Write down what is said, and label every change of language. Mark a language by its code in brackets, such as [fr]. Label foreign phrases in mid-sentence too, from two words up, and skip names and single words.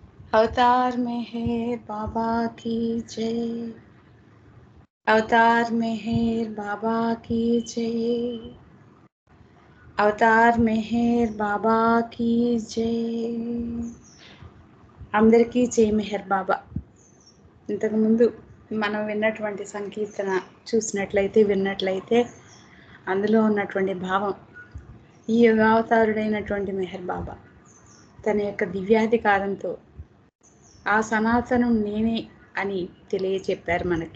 [hi] अवतार मेहर बाबा की जय। अवतार मेहर बाबा की जय। [te] అవతార్ మెహర్ బాబాకి జై. అందరికీ జై మెహర్ బాబా. ఇంతకుముందు మనం విన్నటువంటి సంకీర్తన విన్నట్లయితే అందులో ఉన్నటువంటి భావం, ఈ యుగావతారుడైనటువంటి మెహర్ బాబా తన యొక్క దివ్యాధికారంతో ఆ సనాతనం నేనే అని తెలియచెప్పారు మనకి.